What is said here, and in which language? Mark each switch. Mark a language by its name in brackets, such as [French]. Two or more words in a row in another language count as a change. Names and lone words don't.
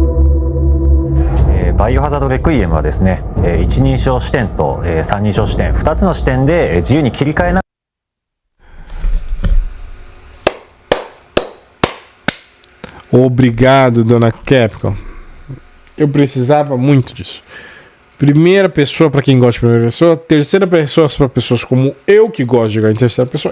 [Japanese] バイオハザードレクイエムはですね、一人称視点と三人称視点2つの視点で自由に切り替えな。 [Portuguese] Obrigado, dona Capcom. Eu precisava muito disso. Primeira pessoa para quem gosta de primeira pessoa, terceira pessoa para pessoas como eu que gosto de jogar em terceira pessoa.